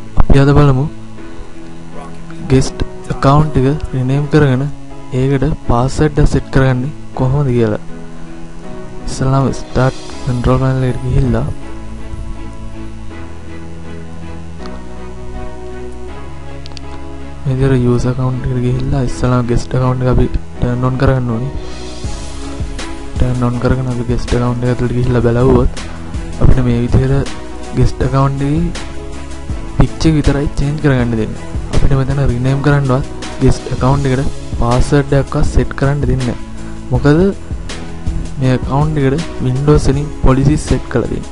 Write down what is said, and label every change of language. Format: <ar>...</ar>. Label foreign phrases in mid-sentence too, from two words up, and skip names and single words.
<si>අපි අද බලමු</si> <en>guest account</en> <si>එක rename කරගෙන ඒකට password එක set කරගන්නේ කොහොමද කියලා. ඉස්සෙල්ලාම</si> <en>start control panel</en> <si>එකට ගිහිල්ලා මේ විදිහට</si> <en>user account</en> <si>එකට ගිහිල්ලා ඉස්සෙල්ලාම</si> <en>guest account</en> <si>එක අපි</si> <en>turn on</en> <si>කරගන්න ඕනේ.</si> <en>turn on</en> <si>කරගෙන අපි</si> <en>guest account</en> <si>එක ඇතුළට ගිහිල්ලා බලවුවොත් අපිට මේ විදිහට</si> <en>guest account</en> <si>එකේ picture විතරයි change කරගන්න දෙන්නේ. අපිට මෙතන rename කරන්නවත්</si> <en>guest account</en> <si>එකට password එකක්වත් set කරන්න දෙන්නේ නැහැ. මොකද මේ account එකට Windows වලින් policies set කරලා දෙන්නේ.</si>